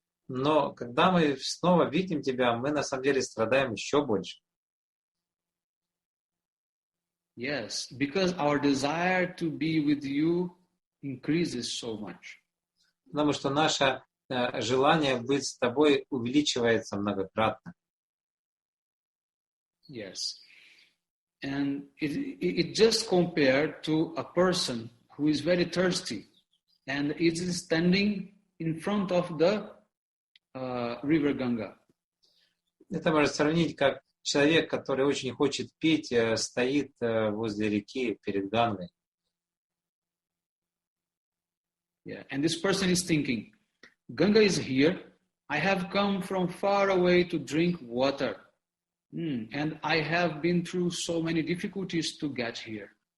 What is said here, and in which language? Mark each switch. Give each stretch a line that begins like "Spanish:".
Russian: Но когда мы снова видим тебя, мы на самом деле страдаем еще больше.
English: Yes, because our desire to be with you increases so much.
Russian: Потому что наше желание быть с тобой увеличивается многократно.
English: Yes. And it just compared to a person who is very thirsty and is standing in front of the river Ganga.
Russian: Это можно сравнить, как человек, который очень хочет пить, стоит возле реки перед Гангой.
English: Yeah, and this person is thinking, Ganga is here. I have come from far away to drink water. And I have been through so many difficulties to get here.